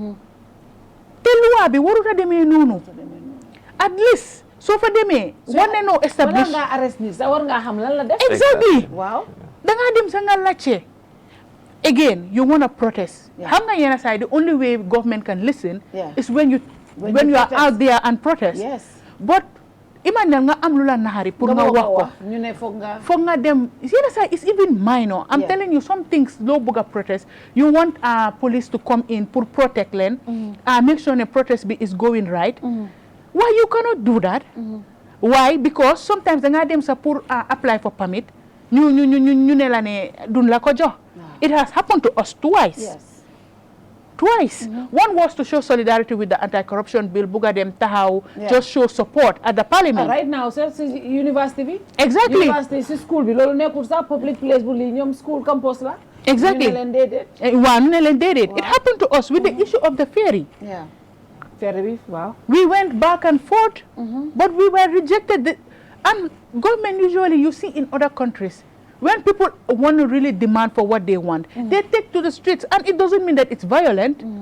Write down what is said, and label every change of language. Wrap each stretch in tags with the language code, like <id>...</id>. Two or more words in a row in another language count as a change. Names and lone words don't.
<en>At least, so for them, one no establish. Exactly. Wow. Again, you want to protest. The only way government can listen is when you are out there and protest. Yes. But imagine</en> <wo>nga am lula nahari pour nga wax ko. Ñu ne foog nga dem.</wo> <en>It's even minor. I'm telling you some things</en> <wo>low buga</wo> <en>protest. You want police to come in pour protect them. Make sure the protest is going right. Why you cannot do that? Why? Because sometimes</en> <wo>nga dem sa</wo> <en>pour apply for permit.</en> <wo>Ñu ne la ne dun la ko jox.</wo> <en>It has happened to us twice. Yes. twice. One was to show solidarity with the anti-corruption bill,</en> <wo>buga dem tahaw,</wo> <en>just show support at the parliament. Right now, sir, university bi. Exactly.</en> <wo>University si school bi lolu nekul sa</wo> <en>public place</en> <wo>bu li ñom</wo> <en>school campus</en> <wo>la.</wo> <en>Exactly. It happened to us with the issue of the ferry. Yeah. Ferry, wow. We went back and forth, but we were rejected. And government usually, you see in other countries, when people want to really demand for what they want, they take to the streets, and it doesn't mean that it's violent.</en>